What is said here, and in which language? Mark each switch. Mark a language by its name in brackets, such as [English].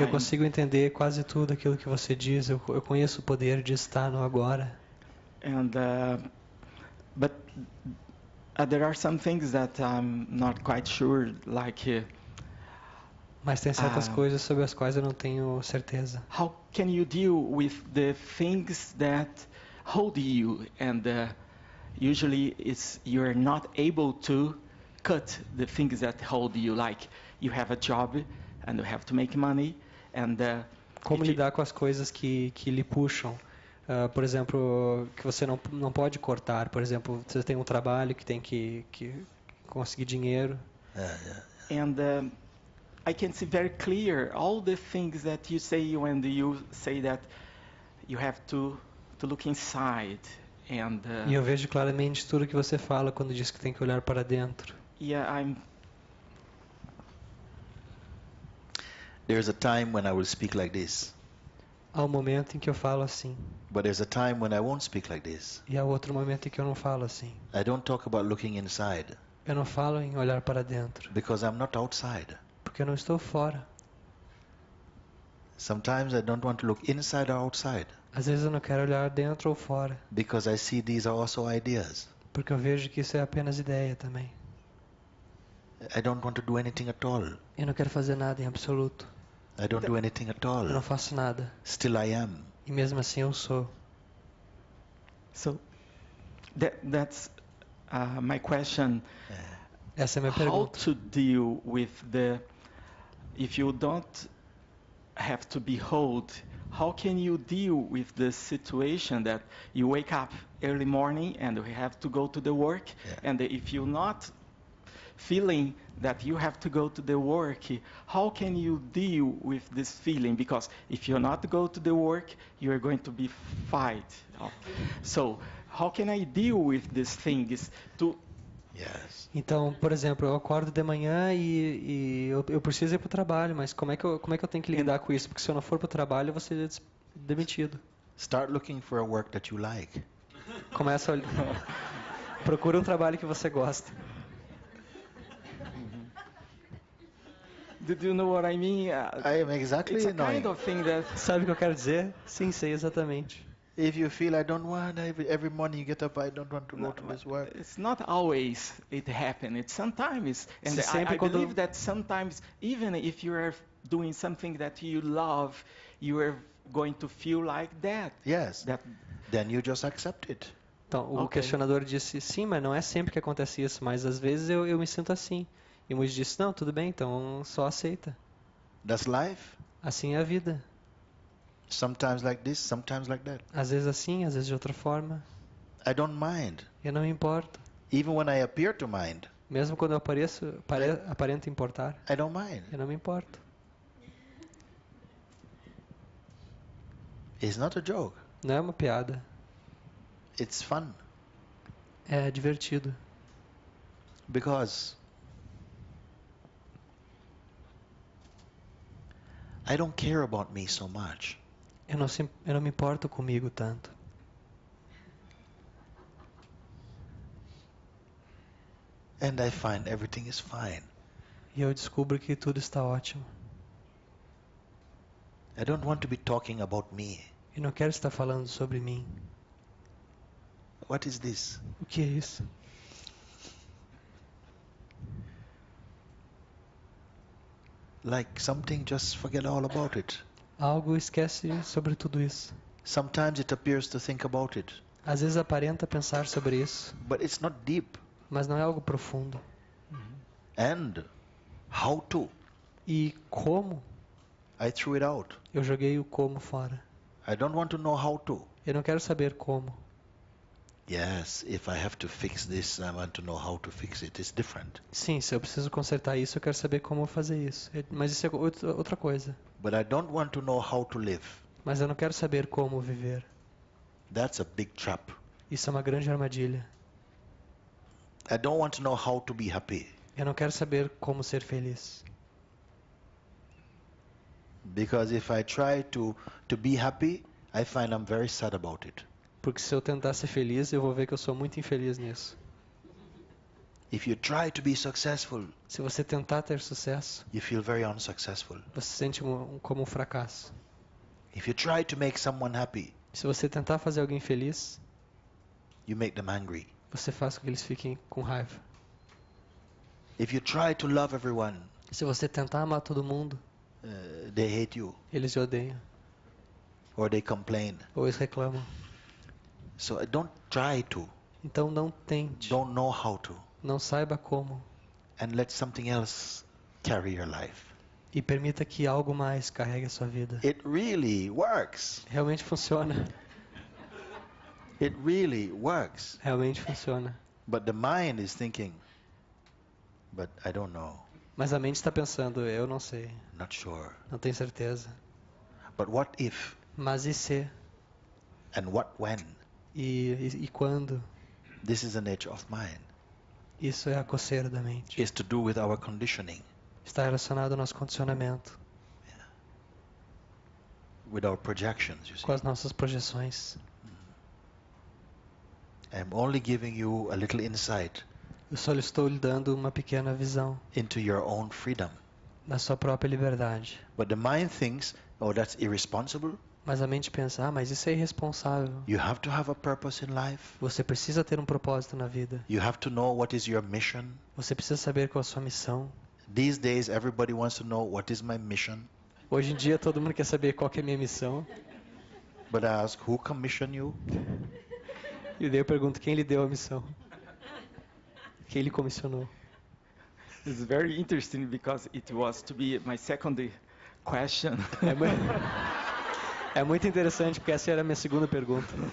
[Portuguese] Eu consigo entender quase tudo aquilo que você diz. Eu conheço o poder de estar no agora. [English] And but there are some things that I'm not quite sure, like. [Portuguese] Mas tem certas coisas sobre as quais eu não tenho certeza. [English] How can you deal with the things that hold you, and usually you're not able to cut the things that hold you, like you have a job and you have to make money, and [Portuguese] como lidar com as coisas que lhe puxam? Por exemplo, que você não pode cortar. Por exemplo, você tem um trabalho que tem que conseguir dinheiro. [English] And I can see very clear all the things that you say when you say that you have to look inside. And [Portuguese] e eu vejo claramente tudo que você fala quando diz que tem que olhar para dentro. [English] There's a time when I will speak like this. [Portuguese] Há um momento em que eu falo assim. [English] But there's a time when I won't speak like this. [Portuguese] E há outro momento em que eu não falo assim. [English] I don't talk about looking inside. [Portuguese] Eu não falo em olhar para dentro. [English] Because I'm not outside. [Portuguese] Porque eu não estou fora. [English] Sometimes I don't want to look inside or outside. [Portuguese] Às vezes eu não quero olhar dentro ou fora. [English] Because I see these are also ideas. [Portuguese] Porque eu vejo que isso é apenas ideia também. [English] I don't want to do anything at all. [Portuguese] Eu não quero fazer nada em absoluto. [English] I don't do anything at all. [Portuguese] Eu não faço nada. [English] Still I am. [Portuguese] E mesmo assim eu sou. [English] So that's my question. [Portuguese] Essa é a minha pergunta. [English] How to deal with if you don't have to behold, how can you deal with the situation that you wake up early morning and you have to go to the work, and if you feeling that you have to go to the work, how can you deal with this feeling? Because if you're not go to the work, you're going to be fight. So how can I deal with these things to Yes. [Portuguese] Então, por exemplo, eu acordo de manhã e eu preciso ir para o trabalho, mas como é que eu tenho que lidar com isso? Porque se eu não for para o trabalho, eu vou ser demitido. [English] Start looking for a work that you like. [Portuguese] Começa a procura um trabalho que você gosta. [English] Did you know what I mean? I am exactly It's a knowing. kind of thing that [Portuguese] Sabe o que eu quero dizer? Sim, sei exatamente. [English] If you feel I don't want, every morning you get up, I don't want to go to this work. it's not always it happens. It's sometimes, and [Portuguese] Se sempre [English] I [Portuguese] quando- [English] believe that sometimes, even if you are doing something that you love, you are going to feel like that. Yes. That Then you just accept it. [Portuguese] Então, o [English] Ok. [Portuguese] questionador disse, sim, mas não é sempre que acontece isso, mas às vezes eu me sinto assim. E o Mooji disse, não, tudo bem, então só aceita. [English] That's life. [Portuguese] Assim é a vida. [English] Sometimes like this, sometimes like that. [Portuguese] Às vezes assim, às vezes de outra forma. [English] I don't mind. [Portuguese] Eu não me importo. [English] Even when I appear to mind, [Portuguese] Mesmo quando eu aparento importar, [English] I don't mind. [Portuguese] eu não me importo. [English] It's not a joke. [Portuguese] Não é uma piada. [English] It's fun. [Portuguese] É divertido. [English] Because I don't care about me so much. [Portuguese] Eu não me importo comigo tanto. [English] And I find everything is fine. [Portuguese] E eu descubro que tudo está ótimo. [English] I don't want to be talking about me. [Portuguese] E não quero estar falando sobre mim. [English] What is this? [Portuguese] O que é isso? [English] Like something, just forget all about it. [Portuguese] Algo esquece sobre tudo isso. [English] Sometimes it appears to think about it, [Portuguese] Às vezes aparenta pensar sobre isso, [English] but it's not deep. [Portuguese] mas não é algo profundo. [English] And how to? [Portuguese] E como? [English] I threw it out. [Portuguese] Eu joguei o como fora. [English] I don't want to know how to. [Portuguese] Eu não quero saber como. [English] Yes, if I have to fix this, I want to know how to fix it. It's different. [Portuguese] Sim, se eu preciso consertar isso, eu quero saber como fazer isso. Mas isso é outra coisa. [English] But I don't want to know how to live. [Portuguese] Mas eu não quero saber como viver. [English] That's a big trap. [Portuguese] Isso é uma grande armadilha. [English] I don't want to know how to be happy. [Portuguese] Eu não quero saber como ser feliz. [English] Because if I try to be happy, I find I'm very sad about it. [Portuguese] Porque se eu tentar ser feliz, eu vou ver que eu sou muito infeliz nisso. [English] If you try to be successful, [Portuguese] Se você tentar ter sucesso, [English] you feel very unsuccessful. [Portuguese] você se sente como um fracasso. [English] If you try to make someone happy, [Portuguese] Se você tentar fazer alguém feliz, [English] you make them angry. [Portuguese] você faz com que eles fiquem com raiva. [English] If you try to love everyone, [Portuguese] Se você tentar amar todo mundo, [English] they hate you [Portuguese] eles te odeiam. [English] or they complain. [Portuguese] Ou eles reclamam. [English] So don't try to. [Portuguese] Então não tente. [English] Don't know how to. [Portuguese] Não saiba como. [English] And let something else carry your life. [Portuguese] E permita que algo mais carregue a sua vida. [English] It really works. [Portuguese] Realmente funciona. [English] It really works. [Portuguese] Realmente funciona. [English] But the mind is thinking, but I don't know. [Portuguese] Mas a mente está pensando, eu não sei. [English] Not sure. [Portuguese] Não tenho certeza. [English] But what if? [Portuguese] Mas e se? [English] And what when? [Portuguese] E quando? [English] This is an edge of mind. [Portuguese] Isso é a coceira da mente. [English] It's to do with our conditioning, [Portuguese] Está relacionado ao nosso condicionamento, [English] with our projections, you see. [Portuguese] com as nossas projeções. [English] I'm only giving you a little insight [Portuguese] Eu só lhe estou lhe dando uma pequena visão [English] into your own freedom. [Portuguese] da sua própria liberdade. [English] But the mind thinks, oh, that's irresponsible. [Portuguese] Mas a mente pensa, mas isso é irresponsável. [English] You have to have a purpose in life. [Portuguese] Você precisa ter um propósito na vida. [English] You have to know what is your mission. [Portuguese] Você precisa saber qual é a sua missão. [English] These days, everybody wants to know what is my mission. [Portuguese] Hoje em dia todo mundo quer saber qual que é a minha missão. [English] But I ask, who commissioned you? [Portuguese] E daí eu pergunto, quem lhe deu a missão? Quem lhe comissionou? [English] It's very interesting because it was to be my second question. [Portuguese] É muito interessante porque essa era a minha segunda pergunta.